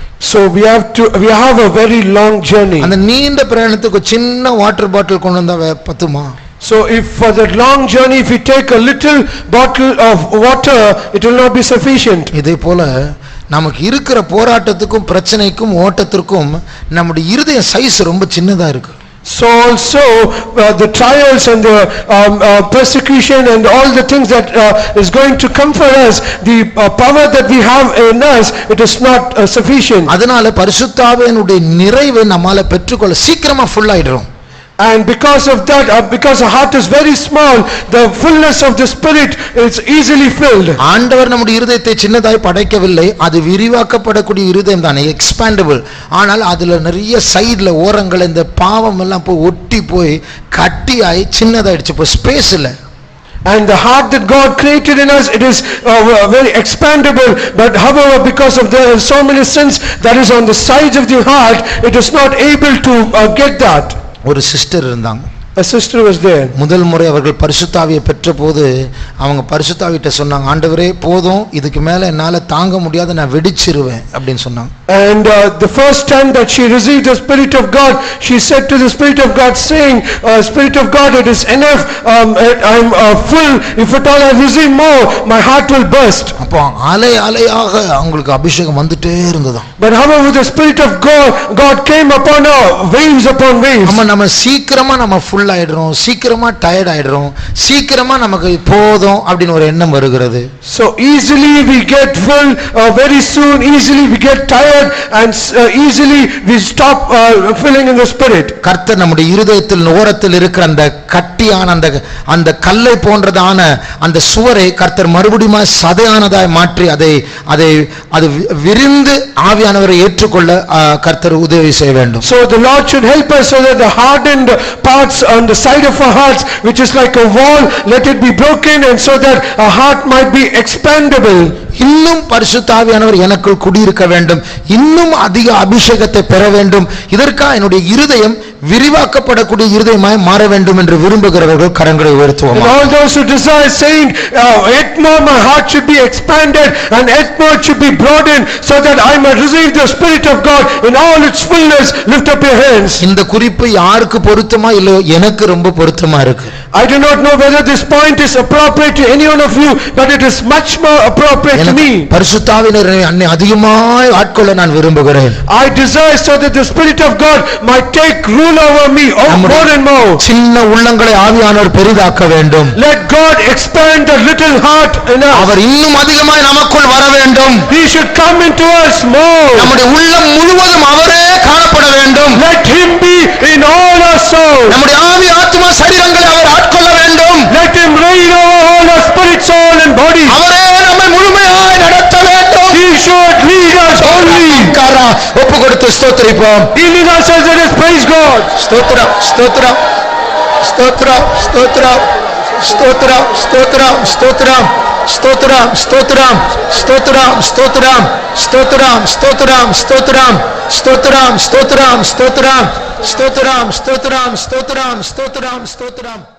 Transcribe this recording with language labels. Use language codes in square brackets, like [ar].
[en] So we have a very long journey. [ta] அந்த நீண்ட பிரயாணத்துக்கு சின்ன வாட்டர் பாட்டில் கொண்டு வந்தா பத்துமா? [en] So if for that long journey if we take a little bottle of water, it will not be sufficient. [ta] இதே போல நமக்கு இருக்கிற போராட்டத்துக்கும் பிரச்சனைக்கும் ஓட்டத்திற்கும் நம்முடைய இருதய சைஸ் ரொம்ப சின்னதா இருக்கு. [en] So also the trials and the persecution and all the things that is going to come for us, the power that we have in us, it is not sufficient. [ta] அதனால பரிசுத்த ஆவியினுடைய நிறைவை நம்மால பெற்றுக்கொள்ள சீக்கிரமா full ஆயிடுறோம். [en] And because of that, because the heart is very small, the fullness of the spirit is easily filled. [ta] ஆண்டவர் நம்முடைய இருதயத்தை சின்னதாய் படைக்கவில்லை, அது விரிவாக்கப்படக்கூடிய இருதயம் தானே, எக்ஸ்பாண்டபிள். ஆனால் அதுல நிறைய சைடுல ஓரங்கள் இந்த பாவம் எல்லாம் போய் ஒட்டி போய் கட்டியாய் சின்னதாயிடுச்சு, இப்போ ஸ்பேஸ் இல்லை. [en] And the heart that God created in us, it is very expandable, but however because of the so many sins that is on the sides of the heart, it is not able to get that. [ta] ஒரு sister இருந்தாங்க. [en] A sister was there. [ta] முதல் முறை அவர்கள் பரிசுத்த ஆவியை பெற்றபோது அவங்க பரிசுத்த ஆவியிட்ட சொன்னாங்க, ஆண்டவரே போதும், இதுக்கு மேல என்னால தாங்க முடியாது, நான் வெடிச்சிருவேன் அப்படின்னு சொன்னாங்க. [en] And the first time that she received the Spirit of God, she said to the Spirit of God saying, Spirit of God, it is enough, I'm full, if at all I receive more, my heart will burst. [ta] அப்போ அலையாக அவங்களுக்கு அபிஷேகம் வந்துட்டே இருந்ததாம். [en] But however the Spirit of God came upon her, waves upon waves. [ta] நம்ம சீக்கிரமா நம்ம full ஆயிடுறோம், சீக்கிரமா டயர்ட் ஆயிடுறோம், சீக்கிரமா நமக்கு போதும் அப்படின்னு ஒரு எண்ணம் வருகிறது. [en] So easily we get full, very soon easily we get tired, and easily we stop filling in the spirit. [ta] கர்த்தர் நம்முடைய இருதயத்தில் ஓரத்தில் இருக்கிற அந்த கட்டியான அந்த கல்லை போன்றதான அந்த சுவரை கர்த்தர் மறுபடியும் சதையானதாய் மாற்றி அதை விரிந்து ஆவியானவரை ஏற்றுக்கொள்ள கர்த்தர் உதவி செய்ய வேண்டும். [en] So the Lord should help us so that the hardened parts on the side of our hearts, which is like a wall, let it be broken, and so that our heart might be expandable. [ta] இன்னும் பரிசுத்த ஆவியானவர் எனக்குள் குடியிருக்க வேண்டும், இன்னும் அதிக அபிஷேகத்தை பெற வேண்டும், இதற்காக என்னுடைய இருதயம் விரிவாக்கப்படக்கூடிய இருதயமாய் மாற வேண்டும் என்று விரும்புகிறவர்கள் கரங்களை உயர்த்துவோம். [en] And all those who desire saying, yet more my heart should be expanded and yet more it should be broadened, so that I might receive the Spirit of God in all its fullness, lift up your hands. [ta] இந்த குறிப்பு யாருக்கு பொருத்தமா இல்லையோ எனக்கு ரொம்ப பொருத்தமா இருக்கு. [en] I do not know whether this point is appropriate to any one of you, but it is much more appropriate to me. [ta] பரிசுத்த ஆவியானவரை அன்னை அதிகமாய் ஆட்கொள்ள நான் விரும்புகிறேன். [en] I desire so that the Spirit of God might take rule over me more and more. [ta] சின்ன உள்ளங்களை ஆவியானவர் பெரிதாக்க வேண்டும். [en] Let God expand the little heart in us. [ta] அவர் இன்னும் அதிகமாய் நமக்குள் வர வேண்டும். [en] He should come into us more. [ta] நம்முடைய உள்ளம் முழுவதும் அவரே காணப்பட வேண்டும். [en] Let him be in all our souls. [ta] நம்முடைய ஆவி ஆத்மா சரீரங்களை அவர் ஆட்கொள்ள வேண்டும். [en] Let him reign over all our spirit, soul and body. [ta] அவரே நம்மை முழுமையாய் நடத்த வேண்டும். [en] He should lead us only. [ta] ஒப்பு கொடுத்து ஸ்தோத்திரிப்போம். [en] Healing ourselves, let us praise God. [ta] ஸ்தோத்திரம் ஸ்தோத்திரம் ஸ்தோத்திரம் ஸ்தோத்திரம் ஸ்தோத்திரம் ஸ்தோத்திரம் ஸ்தோத்திரம் ஸ்தோத்திரம் ஸ்தோத்திரம் ஸ்தோத்திரம் ஸ்தோத்திரம் ஸ்தோத்திரம் ஸ்தோத்திரம் ஸ்தோத்திரம் ஸ்தோத்திரம் ஸ்தோத்திரம் ஸ்தோத்திரம் ஸ்தோத்திரம் ஸ்தோத்திரம் ஸ்தோத்திரம் ஸ்தோத்திரம் ஸ்தோத்திரம்